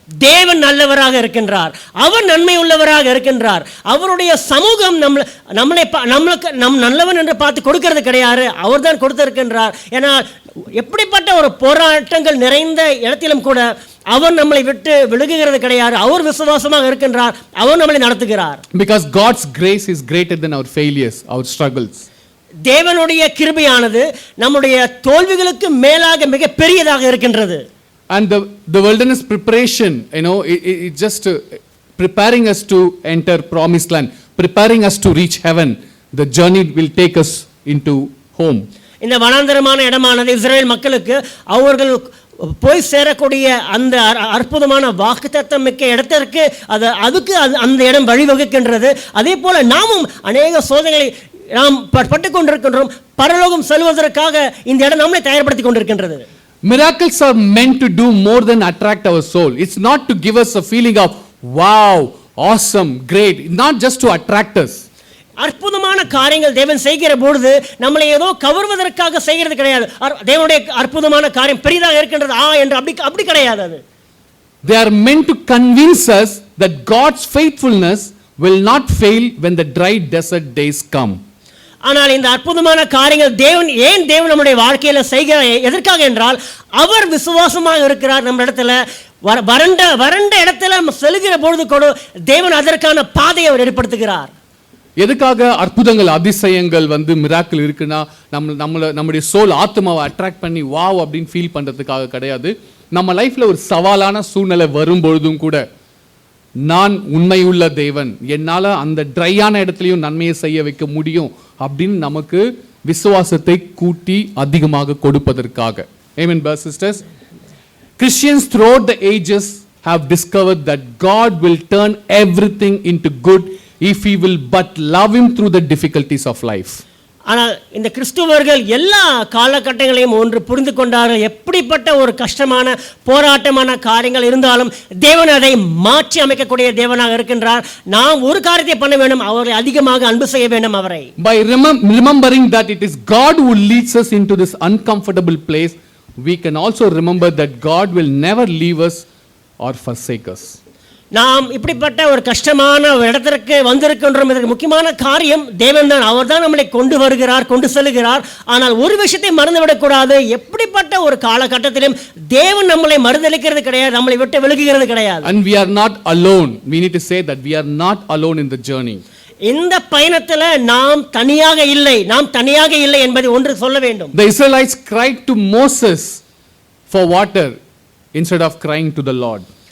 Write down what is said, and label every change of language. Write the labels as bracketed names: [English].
[Tamil] தேவன் நல்லவராக இருக்கின்றார், அவர் நன்மை உள்ளவராக இருக்கின்றார். அவருடைய சமூகம் நம்மளுக்கு நல்லவன் என்று பார்த்து கொடுக்கிறது கிடையாது, அவர் தான் கொடுத்திருக்கின்றார். ஏன்னா எப்படிப்பட்ட ஒரு போராட்டங்கள் நிறைந்த இடத்திலும் கூட அவர் நம்மளை விட்டு விலகுகிறது கிடையாது. அவர் விசுவாசமாக இருக்கின்றார், அவர் நம்மளை நடத்துகிறார். [English] Because God's grace is greater than our failures, our struggles. [Tamil] தேவனுடைய கிருபையானது நம்முடைய தோல்விகளுக்கு மேலாக மிக பெரியதாக இருக்கின்றது. [English] And the wilderness preparation, it just preparing us to enter promised land, preparing us to reach heaven. The journey will take us into home. [Tamil] இந்த வனாந்தரமான இடமானது இஸ்ரவேல் மக்களுக்கு அவர்கள் போய் சேரக்கூடிய அந்த அற்புதமான வாக்குத்தத்தம் மிக்க இடத்திற்கு அதுக்கு அந்த இடம் வழிவகுக்கின்றது. அதே போல நாமும் அநேக சோதனைகளை நாம் பட்டுக் கொண்டிருக்கின்றோம். பரலோகம் செல்வதற்காக இந்த இடம் நம்மை தயார்படுத்திக் கொண்டிருக்கின்றது. [English] Miracles are meant to do more than attract our soul. It's not to give us a feeling of wow, awesome, great. Not just to attract us. [Tamil] அற்புதமான காரியங்கள் தேவன் செய்கிற பொழுது நம்மளை ஏதோ கவர்வதற்காக செய்கிறது கிடையாது. தேவனுடைய அற்புதமான காரியம் பெரிதாக இருக்கின்றது என்று அப்படி கிடையாது. அது [English] they are meant to convince us that God's faithfulness will not fail when the dry desert days come. [Tamil] ஆனால் இந்த அற்புதமான காரியங்கள் தேவன் நம்முடைய வாழ்க்கையில செய்கிற எதற்காக என்றால், அவர் விசுவாசமாக இருக்கிறார். நம்ம இடத்துல வறண்ட இடத்துல செல்கிற பொழுது கூட தேவன் அதற்கான பாதையை அவர் ஏற்படுத்துகிறார். எதுக்காக அற்புதங்கள் அதிசயங்கள் வந்து மிராக்கிள் இருக்குன்னா நம்முடைய சோல் ஆத்மாவை அட்ராக்ட் பண்ணி வாவ் அப்படின்னு ஃபீல் பண்றதுக்காக கிடையாது. நம்ம லைஃப்ல ஒரு சவாலான சூழ்நிலை வரும்பொழுதும் கூட நான் உண்மையுள்ள தேவன், என்னால அந்த ட்ரையான இடத்துலையும் நன்மையை செய்ய வைக்க முடியும் அப்படின்னு நமக்கு விசுவாசத்தை கூட்டி அதிகமாக கொடுப்பதற்காக. [English] Amen, brothers and sisters. Christians throughout the ages have discovered that God will turn everything into good if we will but love him through the difficulties of life. [Tamil] ஆனால் இந்த கிறிஸ்துவர்கள் எல்லா காலகட்டங்களையும் ஒன்று புரிந்து கொண்டார்கள். எப்படிப்பட்ட ஒரு கஷ்டமான போராட்டமான காரியங்கள் இருந்தாலும் தேவன் அதை மாற்றி அமைக்கக்கூடிய தேவனாக இருக்கின்றார். நாம் ஒரு காரியத்தை பண்ண வேண்டும், அவரை அதிகமாக அன்பு செய்ய வேண்டும் அவரை. [English] By remembering that it is God who leads us into this uncomfortable place, we can also remember that God will never leave us or forsake us. [Tamil] நாம் இப்படிப்பட்ட ஒரு கஷ்டமான ஒரு இடத்திற்கு வந்திருக்கின்றோம். இதற்கு முக்கியமான காரியம் தேவன் தான். அவர் தான் நம்மளை கொண்டு வருகிறார், கொண்டு செல்கிறார். ஆனால் ஒரு விஷயத்தை மறந்துவிடக்கூடாது, எப்படிப்பட்ட ஒரு காலகட்டத்திலும் தேவன் நம்மளை மறுதளிக்கிறது கிடையாது, நம்மளை விட்டு விலகுகிறது கிடையாது. [English] And we are not alone. We need to say that we are not alone in the journey. [Tamil] இந்த பயணத்தில் நாம் தனியாக இல்லை என்பதை ஒன்று சொல்ல வேண்டும். [English] The Israelites cried to Moses for water instead of crying to the Lord.